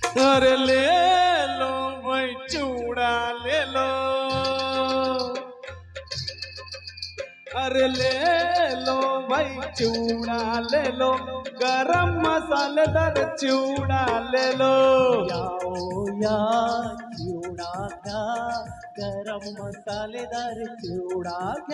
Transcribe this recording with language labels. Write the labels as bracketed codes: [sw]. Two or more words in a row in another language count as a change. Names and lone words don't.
[hi] अरे ले लो भाई चूड़ा ले लो, अरे ले लो भाई चूड़ा ले लो, गरम मसालेदार चूड़ा ले लो। [mr] याओ या चिवडा घ्या, गरम मसालेदार चिवडा घ्या।